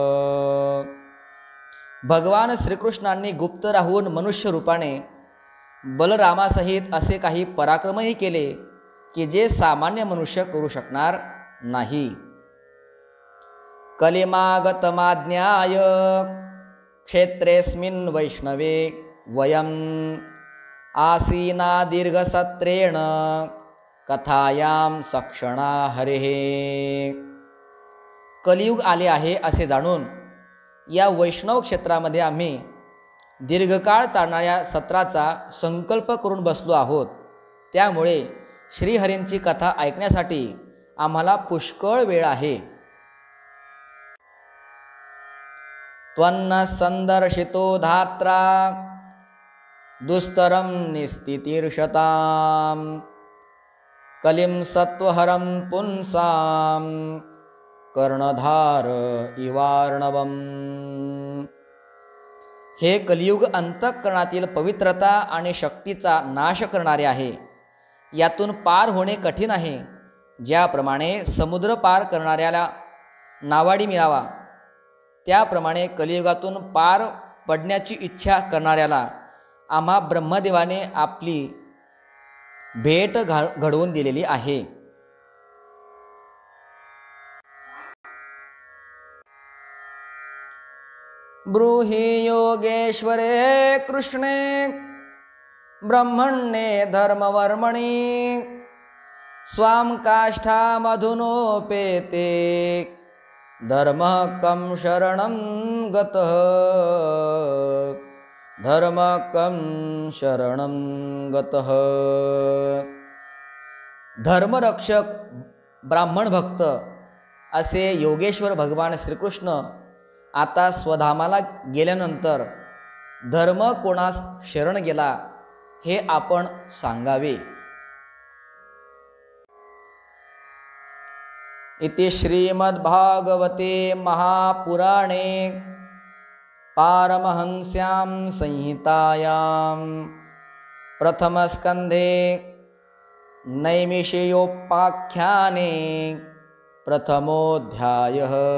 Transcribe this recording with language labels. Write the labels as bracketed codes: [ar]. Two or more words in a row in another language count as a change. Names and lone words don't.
[mr] भगवान श्रीकृष्णांनी गुप्त राहून मनुष्य रूपाने बलरामासहित असे काही पराक्रमही केले की जे सामान्य मनुष्य करू शकणार नाही. [sa] कलिमागतमाज्ञाय क्षेत्रेस्मिन् वैष्णवे वयं आसीना दीर्घसत्रेण कथायां सक्षणा हरेः. [mr] कलियुग आले आहे असे जाणून या वैष्णव क्षेत्रामध्ये आम्ही दीर्घकाळ चालणाऱ्या सत्राचा संकल्प करून बसलो आहोत. त्यामुळे श्रीहरींची कथा ऐकण्यासाठी आम्हाला पुष्कळ वेळ आहे. [sa] त्वन्न संदर्शितो धात्रा दुस्तरं निस्तितीर्षतां कलिं सत्वहरं पुंसां कर्णधार इवार्णवम्. [mr] हे कलियुग अंतःकरणातील पवित्रता आणि शक्तीचा नाश करणारे आहे. यातून पार होणे कठीण आहे. ज्याप्रमाणे समुद्र पार करणाऱ्याला नावाडी मिळावा, त्याप्रमाणे कलियुगातून पार पडण्याची इच्छा करणाऱ्याला आम्हा ब्रह्मदेवाने आपली भेट घडवून दिलेली आहे. [sa] ब्रूहि योगेश्वरे कृष्णे ब्रह्मण्ये धर्मवर्मणि स्वां काष्ठामधुनोपेते धर्मः कं शरणं गतः धर्मः कं शरणं गतः. [mr] धर्मरक्षक ब्राह्मण भक्त असे योगेश्वर भगवान श्रीकृष्ण आता स्वधामाला गेल्यानंतर धर्म कोणास शरण गेला हे आपण सांगावे. [sa] इति श्रीमद्भागवते महापुराणे पारमहंस्यां संहितायां प्रथमस्कन्धे नैमिषेयोपाख्याने प्रथमोऽध्यायः.